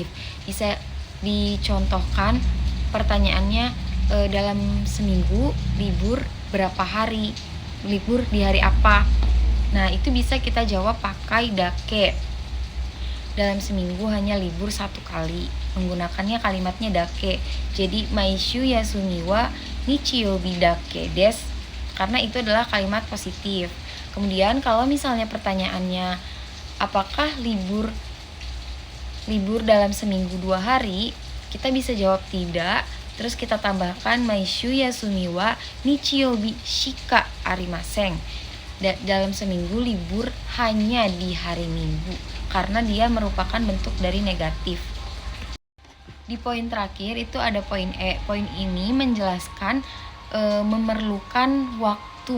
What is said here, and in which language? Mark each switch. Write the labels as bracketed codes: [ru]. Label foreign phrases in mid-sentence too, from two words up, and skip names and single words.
[id] Bisa dicontohkan pertanyaannya, dalam seminggu libur berapa hari? Libur di hari apa? Nah, itu bisa kita jawab pakai dake. Dalam seminggu hanya libur 1 kali. Menggunakannya kalimatnya dake. [ja] Jadi maishu yasumi wa nichiyobi dake desu. [id] Karena itu adalah kalimat positif. Kemudian kalau misalnya pertanyaannya apakah libur dalam seminggu 2 hari, kita bisa jawab tidak. Terus kita tambahkan [ja] maishu yasumi wa nichiyobi shika arimaseng. [id] Dalam seminggu libur hanya di hari Minggu, karena dia merupakan bentuk dari negatif. Di poin terakhir itu ada poin E. Poin ini menjelaskan memerlukan waktu.